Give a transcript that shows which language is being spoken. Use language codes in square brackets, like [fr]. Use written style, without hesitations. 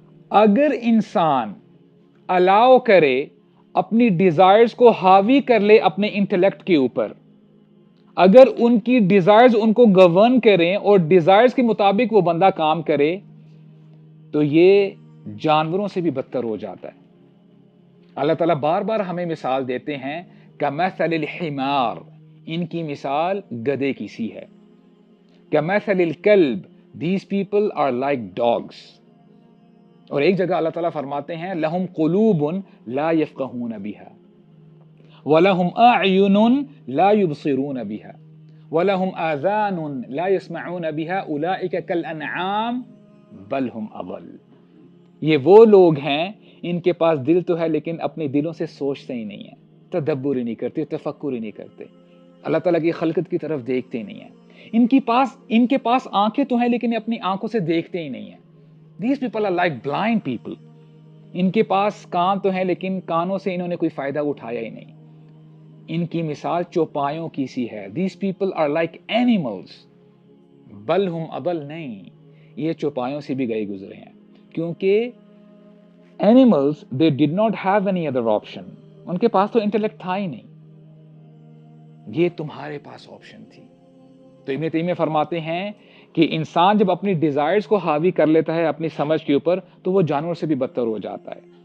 [ur] اگر انسان الاؤ کرے، اپنی ڈیزائرز کو حاوی کر لے اپنے انٹلیکٹ کے اوپر، اگر ان کی ڈیزائرز ان کو گورن کریں اور ڈیزائرز کے مطابق وہ بندہ کام کرے، تو یہ جانوروں سے بھی بدتر ہو جاتا ہے. اللہ تعالیٰ بار بار ہمیں مثال دیتے ہیں [ar] کمثل الحمار، [ur] ان کی مثال گدھے کی سی ہے. [ar] کمثل الکلب، [en] these people are like dogs. [ur] اور ایک جگہ اللہ تعالیٰ فرماتے ہیں [ar] لہم قلوب لا یفقہون بہا وَلَهُمْ أَعْيُنٌ لَا يُبْصِرُونَ بِهَا وَلَهُمْ آذَانٌ لَا يَسْمَعُونَ بِهَا أُولَئِكَ كَالْأَنْعَامِ بَلْ هُمْ أَضَلُّ. [ur] یہ وہ لوگ ہیں ان کے پاس دل تو ہے لیکن اپنے دلوں سے سوچتے ہی نہیں ہیں، تدبر ہی نہیں کرتے، تفکر ہی نہیں کرتے، اللہ تعالیٰ کی خلقت کی طرف دیکھتے نہیں ہیں. ان کے پاس آنکھیں تو ہیں لیکن اپنی آنکھوں سے دیکھتے ہی نہیں ہیں. [en] These people are like blind people. [ur] ان کے پاس کان تو ہیں لیکن کانوں سے انہوں نے کوئی فائدہ اٹھایا ہی نہیں. ان کی مثال چوپایوں کی سی ہے. [en] These people are like animals. [ar] بل ہم اضل، [ur] نہیں، یہ چوپایوں سے بھی گئے گزرے ہیں، کیونکہ [en] animals they did not have any other option. [ur] ان کے پاس تو انٹلیکٹ تھا ہی نہیں، یہ تمہارے پاس آپشن تھی. تو ابن تیمیہ فرماتے ہیں کہ انسان جب اپنی ڈیزائرز کو حاوی کر لیتا ہے اپنی سمجھ کے اوپر تو وہ جانور سے بھی بدتر ہو جاتا ہے.